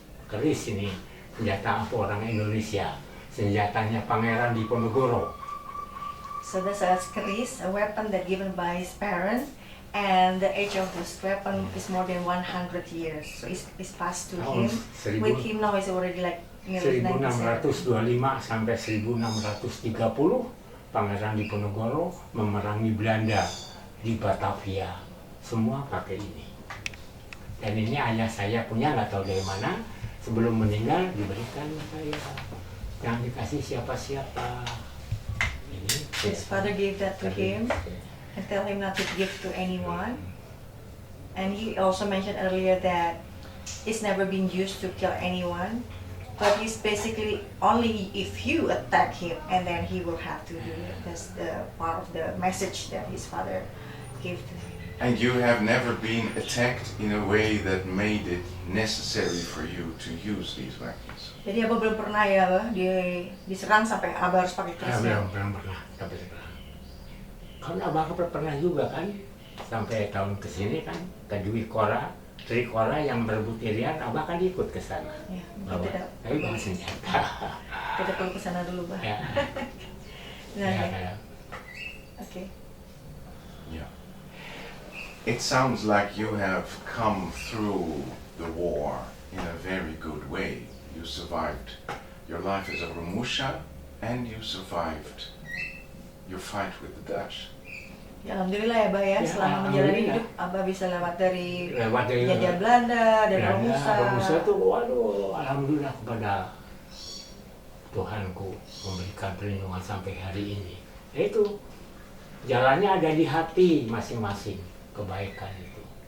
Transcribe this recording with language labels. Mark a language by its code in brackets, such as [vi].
[id] Keris ini senjata apa orang Indonesia? Senjatanya Pangeran Diponegoro. [en] So that's a keris, a weapon that given by his parents, and the age of this weapon is more than 100 years. So it's passed to him. With him now is already like nearly 97. [id] 1625 sampai 1630 Pangeran Diponegoro memerangi Belanda di Batavia. Semua pakai ini. Dan ini ayah saya punya, nggak tahu dari mana. Sebelum meninggal diberikan saya. Jangan dikasih siapa-siapa. [en] His father gave that to him and tell him not to give to anyone. And he also mentioned earlier that it's never been used to kill anyone, but it's basically only if you attack him and then he will have to do it. That's the part of the message that his father gave to him. And you have never been attacked in a way that made it necessary for you to use these weapons. [id] Jadi Abah belum pernah ya Abah diserang sampai Abah harus pakai keris. Belum pernah sampai sekarang. Karena Abah pernah juga kan sampai tahun kesini kan ke Dwi Kora, Tri Kora yang berebut Irian, Abah kan ikut ke sana. Ya, Tapi bawa senjata. Kita perlu ke sana dulu Bah. Ya. Nah, Ya, Oke. [en] Yeah. It sounds like you have come through the war in a very good way. You survived your life as a Rumusha and you survived your fight with the Dutch. [id] Ya Alhamdulillah ya Bah ya, Ya, selama menjalani hidup Abah bisa lewat dari penjajahan Belanda dan Romusa. Romusa tuh waduh alhamdulillah kepada Tuhanku memberikan perlindungan sampai hari ini. Itu jalannya ada di hati masing-masing, kebaikan itu.